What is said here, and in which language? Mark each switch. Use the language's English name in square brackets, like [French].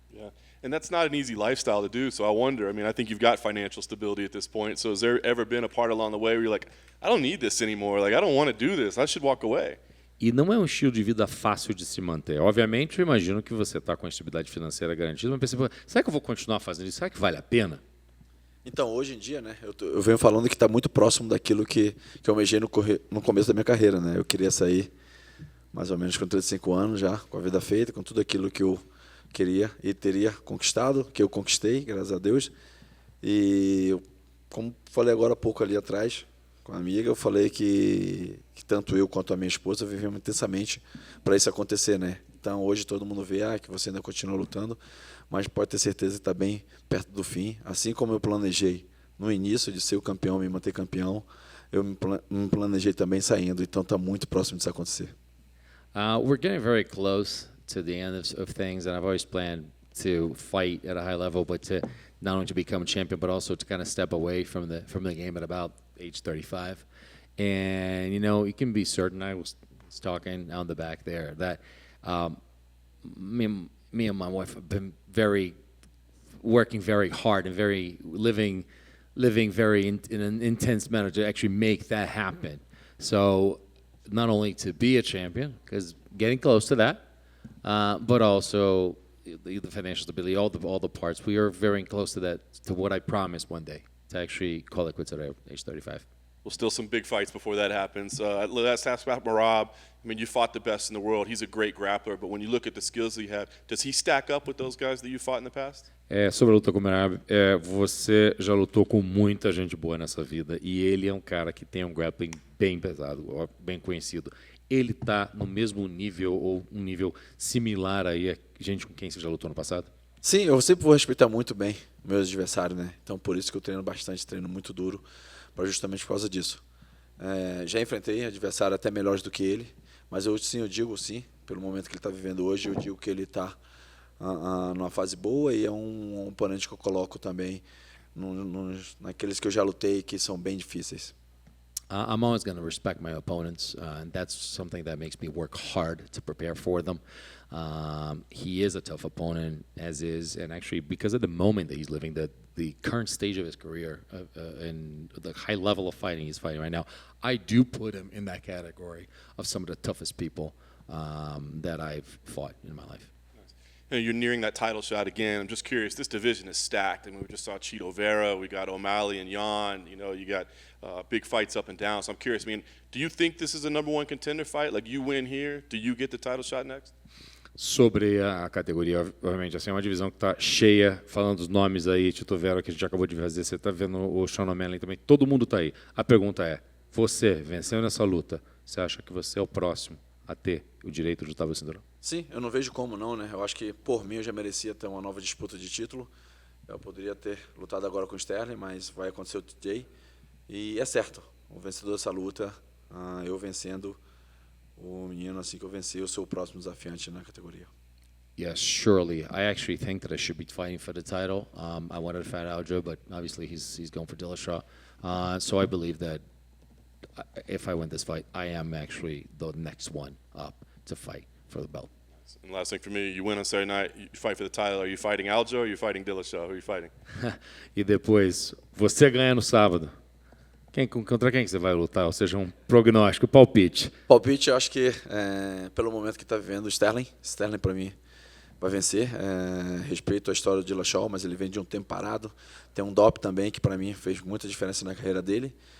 [English] Yeah, and that's not an easy lifestyle to do, so I wonder, I think you've got financial stability at this point, so has there ever been a part along the way where you're like, I don't need this anymore, like, I don't want to do this, I should walk away? [Portuguese] E não é um estilo de vida fácil de se manter. Obviamente, eu imagino que você está com a estabilidade financeira garantida, mas pensa, será que eu vou continuar fazendo isso? Será que vale a pena? Então, hoje em dia, né, eu venho falando que está muito próximo daquilo que eu almejei no começo da minha carreira, né? Eu queria sair mais ou menos com 35 anos já, com a vida feita, com tudo aquilo que eu queria e teria conquistado, que eu conquistei, graças a Deus. E, como falei agora há pouco ali atrás, com a amiga, eu falei que tanto eu quanto a minha esposa vivemos intensamente para isso acontecer, né? Então, hoje todo mundo vê que você ainda continua lutando, mas pode ter certeza que está bem perto do fim. Assim como eu planejei no início de ser o campeão, me manter campeão, eu me planejei também saindo. Então, está muito próximo disso acontecer. [English] We're getting very close to the end of things, and I've always planned to fight at a high level, but to not only to become champion, but also to kind of step away from the game at about age 35. And, you can be certain, I was talking out the back there, that me and my wife have been working very hard and living very in an intense manner to actually make that happen. So not only to be a champion, because getting close to that, but also the financial stability, all the parts. We are very close to that, to what I promised one day, to actually call it quits at age 35. Well, still some big fights before that happens. Let's ask about Merab. You fought the best in the world. He's a great grappler, but when you look at the skills that you have, does he stack up with those guys that you fought in the past? [Portuguese] Sobre a luta com o Merab, você já lutou com muita gente boa nessa vida e ele é um cara que tem um grappling bem pesado, bem conhecido. Ele está no mesmo nível ou um nível similar aí a gente com quem você já lutou no passado? Sim, eu sempre vou respeitar muito bem meus adversários, né? Então, por isso que eu treino bastante, treino muito duro, justamente por causa disso. Já enfrentei adversários até melhores do que ele, mas eu digo sim, pelo momento que ele está vivendo hoje, eu digo que ele está numa fase boa e é um oponente que eu coloco também naqueles que eu já lutei que são bem difíceis. [English] I'm always going to respect my opponents, and that's something that makes me work hard to prepare for them. He is a tough opponent, as is, and actually because of the moment that he's living, the current stage of his career, and the high level of fighting he's fighting right now, I do put him in that category of some of the toughest people that I've fought in my life. You're nearing that title shot again. I'm just curious, this division is stacked. We just saw Chito Vera, we got O'Malley and Yan, you got big fights up and down. So I'm curious, do you think this is a number one contender fight? Like, you win here, do you get the title shot next? [Portuguese] Sobre a categoria, obviamente, assim, é uma divisão que está cheia, falando dos nomes aí, Chito Vera, que a gente acabou de fazer, você está vendo o Sean O'Malley também, todo mundo está aí. A pergunta é, você, vencendo essa luta, você acha que você é o próximo a ter o direito de lutar pelo cinturão? Sim, eu não vejo como não, né? Eu acho que, por mim, eu já merecia ter uma nova disputa de título. Eu poderia ter lutado agora com o Sterling, mas vai acontecer o TJ. E é certo, o vencedor dessa luta, eu vencendo, o menino, assim que eu vencer, eu sou o próximo desafiante na categoria. [English] Yes, surely. I actually think that I should be fighting for the title. I wanted to fight Aldo, but obviously he's going for Dillashaw. So I believe that if I win this fight, I am actually the next one up to fight for the belt. And last thing for me, you win on Saturday night, you fight for the title. Are you fighting Aldo or are you fighting Dillashaw? Who are you fighting? [Portuguese] E depois, você ganha no sábado. Contra quem que você vai lutar? Ou seja, um prognóstico, palpite. Palpite, eu acho que pelo momento que está vivendo o Sterling para mim vai vencer. Respeito a história do Dillashaw, mas ele vem de um tempo parado. Tem um dop também que para mim fez muita diferença na carreira dele.